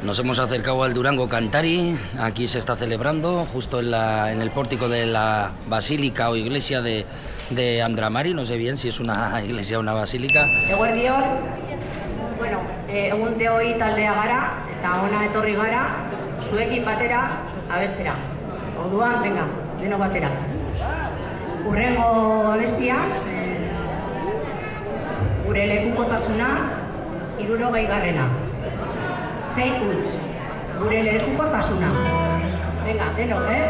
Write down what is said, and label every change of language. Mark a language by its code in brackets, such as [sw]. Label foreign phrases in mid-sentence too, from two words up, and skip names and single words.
[es] Nos hemos acercado al Durango Cantari. Aquí se está celebrando justo en el pórtico de la basílica o iglesia de Andramari. No sé bien si es una iglesia o una basílica. [eu] Eguerdion, bueno, egun hori taldea gara eta ona etorri gara zuekin batera abestera. Orduan, venga, denok batera. Hurrengo abestia, gure lekukotasuna 60garrena. 6 huts, gure lekukotasuna. Venga, denok,